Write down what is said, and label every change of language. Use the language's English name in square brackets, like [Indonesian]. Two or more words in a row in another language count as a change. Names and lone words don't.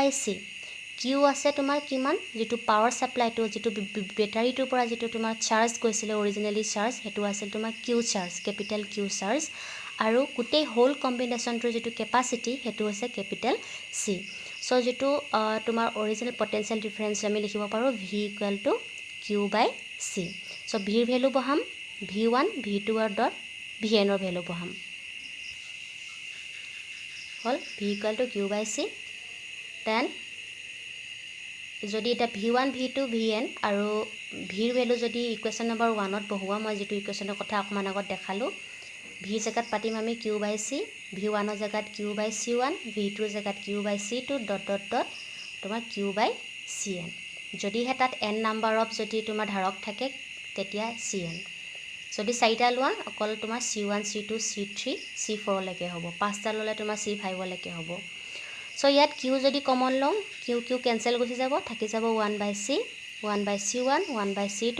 [Assamese] C Q আছে তোমাৰ কিমান যেটো [English] power supplyটো [Assamese] যেটো বেটাৰিটোৰ পৰা যেটো তোমাৰ চাৰ্জ গৈছিলে [English] originally charge [Assamese] হেতু আছিল তোমাৰ [English] Q charge capital Q charge [Assamese] আৰু গোটেই [English] whole combinationটোৰ [Assamese] যেটো ক্যাপাসিটি হেতু হৈছে [English] capital C so [Assamese] যেটো তোমাৰ [English] original potential difference [Assamese] আমি লিখিব পাৰো [English] V equal to Q by C so V [Assamese] ৰ ভ্যালু বহাম V1 V2 ৰ ডট Vn ৰ ভ্যালু বহাম হল [English] V equal to Q by C then [Assamese] যদি এটা V1 V2 Vn আৰু V ৰ ভ্যালু যদি [English] equation number 1 [Assamese] ত বহুৱা মই যেটো ইকুয়েশনৰ কথা অকমান আগত দেখালো V জাগাত পাতিম আমি Q by C V1 ৰ জাগাত Q by C1 V2 ৰ জাগাত Q by C2 ... তোমাৰ Q by Cn যদি হেতাত [English] n number of [Assamese] যদি তোমাৰ ধাৰক থাকে তেতিয়া Cn যদি চাইটা লোৱা অকল তোমাৰ C1 C2 C3 C4 লৈকে হ'ব পাঁচটা ললে তোমাৰ C5 লৈকে হ'ব সো ইয়াত Q যদি কমন লওঁ Q কেনসেল গুছি যাব থাকি যাব 1 by C 1 by C1 1 by C2 ...